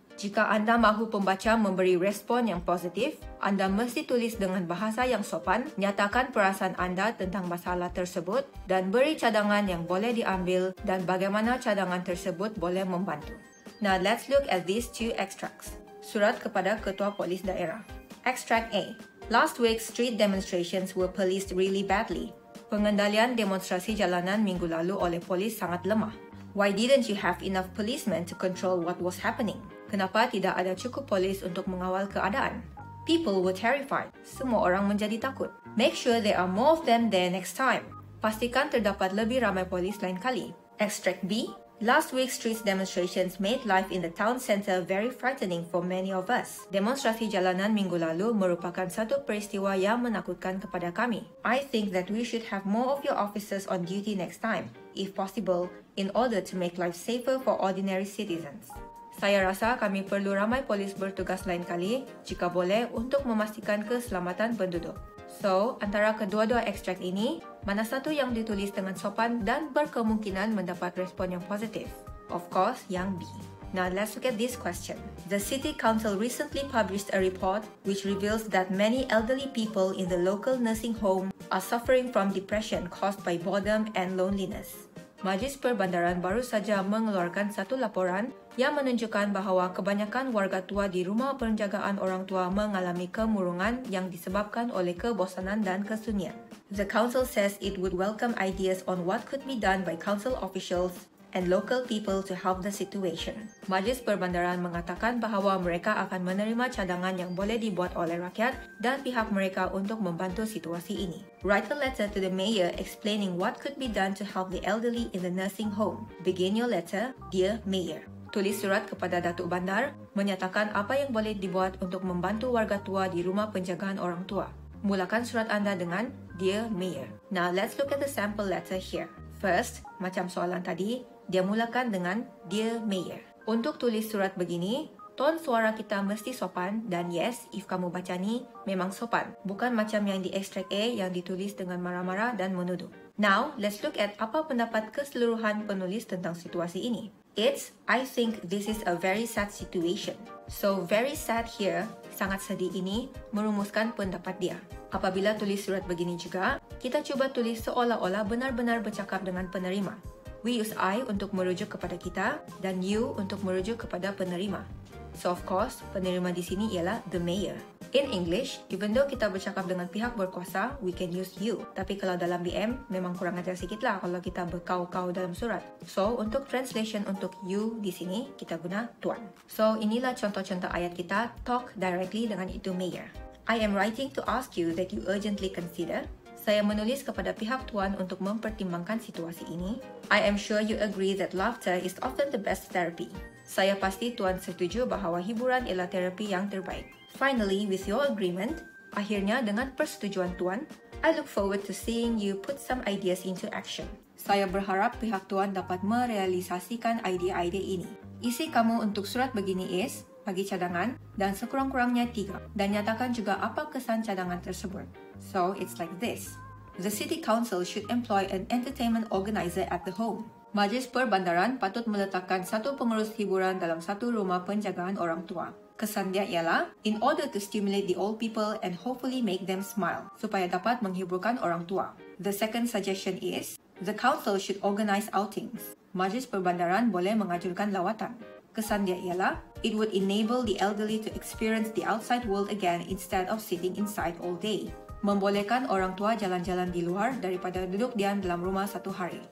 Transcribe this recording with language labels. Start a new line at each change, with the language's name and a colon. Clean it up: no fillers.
Malay: Jika anda mahu pembaca memberi respon yang positif, anda mesti tulis dengan bahasa yang sopan, nyatakan perasaan anda tentang masalah tersebut, dan beri cadangan yang boleh diambil dan bagaimana cadangan tersebut boleh membantu.
English: Now let's look at these two extracts.
Malay: Surat kepada Ketua Polis Daerah.
English: Extract A. Last week's street demonstrations were policed really badly.
Malay: Pengendalian demonstrasi jalanan minggu lalu oleh polis sangat lemah.
English: Why didn't you have enough policemen to control what was happening?
Malay: Kenapa tidak ada cukup polis untuk mengawal keadaan?
English: People were terrified.
Malay: Semua orang menjadi takut.
English: Make sure there are more of them there next time.
Malay: Pastikan terdapat lebih ramai polis lain kali.
English: Extract B. Last week's street demonstrations made life in the town centre very frightening for many of us.
Malay: Demonstrasi jalanan minggu lalu merupakan satu peristiwa yang menakutkan kepada kami.
English: I think that we should have more of your officers on duty next time, if possible, in order to make life safer for ordinary citizens.
Malay: Saya rasa kami perlu ramai polis bertugas lain kali, jika boleh, untuk memastikan keselamatan penduduk. So, antara kedua-dua ekstrak ini, mana satu yang ditulis dengan sopan dan berkemungkinan mendapat respon yang positif?
English: Of course,
Malay: yang B.
English: Now, let's look at this question. The City Council recently published a report which reveals that many elderly people in the local nursing home are suffering from depression caused by boredom and loneliness.
Malay: Majlis Perbandaran baru saja mengeluarkan satu laporan yang menunjukkan bahawa kebanyakan warga tua di rumah penjagaan orang tua mengalami kemurungan yang disebabkan oleh kebosanan dan kesunyian.
English: The council says it would welcome ideas on what could be done by council officials and local people to help the situation.
Malay: Majlis Perbandaran mengatakan bahawa mereka akan menerima cadangan yang boleh dibuat oleh rakyat dan pihak mereka untuk membantu situasi ini.
English: Write a letter to the mayor explaining what could be done to help the elderly in the nursing home. Begin your letter, Dear Mayor.
Malay: Tulis surat kepada Datuk Bandar menyatakan apa yang boleh dibuat untuk membantu warga tua di rumah penjagaan orang tua. Mulakan surat anda dengan Dear Mayor.
English: Now let's look at the sample letter here.
Malay: First, macam soalan tadi, dia mulakan dengan Dear Mayor. Untuk tulis surat begini, ton suara kita mesti sopan dan yes, if kamu baca ni, memang sopan. Bukan macam yang di extract A yang ditulis dengan marah-marah dan menuduh.
English: Now, let's look at
Malay: apa pendapat keseluruhan penulis tentang situasi ini.
English: It's, I think this is a very sad situation. So, very sad here,
Malay: sangat sedih ini, merumuskan pendapat dia. Apabila tulis surat begini juga, kita cuba tulis seolah-olah benar-benar bercakap dengan penerima. We use I untuk merujuk kepada kita dan you untuk merujuk kepada penerima.
English: So of course,
Malay: penerima di sini ialah
English: the mayor. In English, even though
Malay: kita bercakap dengan pihak berkuasa,
English: we can use you.
Malay: Tapi kalau dalam BM, memang kurang ajar sikit lah kalau kita berkau-kau dalam surat. So, untuk translation untuk you di sini, kita guna tuan. So, inilah contoh-contoh ayat kita
English: talk directly
Malay: dengan itu mayor.
English: I am writing to ask you that you urgently consider.
Malay: Saya menulis kepada pihak tuan untuk mempertimbangkan situasi ini.
English: I am sure you agree that laughter is often the best therapy.
Malay: Saya pasti tuan setuju bahawa hiburan ialah terapi yang terbaik.
English: Finally, with your agreement,
Malay: akhirnya dengan persetujuan tuan,
English: I look forward to seeing you put some ideas into action.
Malay: Saya berharap pihak tuan dapat merealisasikan idea-idea ini. Isi kamu untuk surat begini is, bagi cadangan dan sekurang-kurangnya 3 dan nyatakan juga apa kesan cadangan tersebut.
English: So, it's like this. The City Council should employ an entertainment organizer at the home.
Malay: Majlis Perbandaran patut meletakkan satu pengurus hiburan dalam satu rumah penjagaan orang tua. Kesan dia ialah,
English: in order to stimulate the old people and hopefully make them smile,
Malay: supaya dapat menghiburkan orang tua.
English: The second suggestion is, the council should organize outings.
Malay: Majlis Perbandaran boleh mengajukan lawatan. Kesan dia ialah,
English: it would enable the elderly to experience the outside world again instead of sitting inside all day.
Malay: Membolehkan orang tua jalan-jalan di luar daripada duduk diam dalam rumah satu hari.